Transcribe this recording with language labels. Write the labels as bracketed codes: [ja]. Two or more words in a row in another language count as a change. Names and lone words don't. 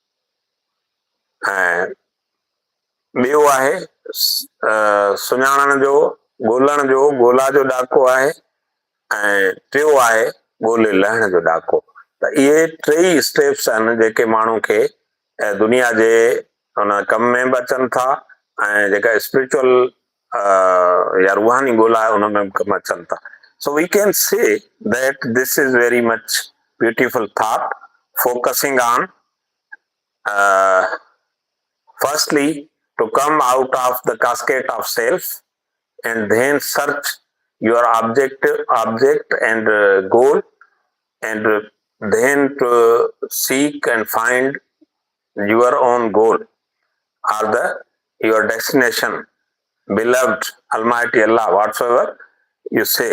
[sd] ऐं ॿियो आहे सुञाणण जो, ॻोल्हण जो, ॻोल्हा जो ॾाको आहे ऐं टियों आहे ॻोल्हे लहण जो ॾाको। त इहे टई स्टेप्स आहिनि जेके माण्हू खे दुनिया जे हुन कम में बि अचनि था ऐं जेका स्पिरिचुअल या रूहानी ॻोल्हा आहे उन में बि कमु अचनि था। [en] So we can say that this is very much beautiful thought focusing on firstly to come out of the cascade of self and then search your object and goal, and then to seek and find your own goal or your destination, beloved Almighty Allah, whatsoever you say.